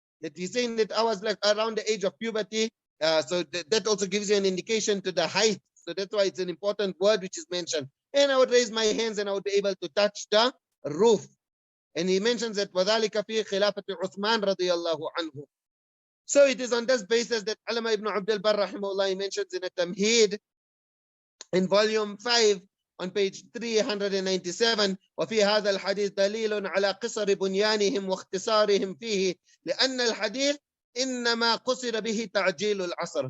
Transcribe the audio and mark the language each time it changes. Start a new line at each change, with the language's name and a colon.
English: That he's saying that I was like around the age of puberty. So that also gives you an indication to the height. So that's why it's an important word which is mentioned. And I would raise my hands and I would be able to touch the roof. And he mentions that
Arabic: وَذَلِكَ فِي خِلَافَةِ عُثْمَانَ رَضِيَ اللَّهُ عَنْهُ.
English: So it is on this basis that Alama ibn Abdul Barr rahimahullah mentions in a Tamheed in volume 5 on page 397,
Arabic: وفي هذا الحديث دليل على قصر بنيانهم واختصارهم فيه لأن الحديث إنما قصر به تعجيل العصر.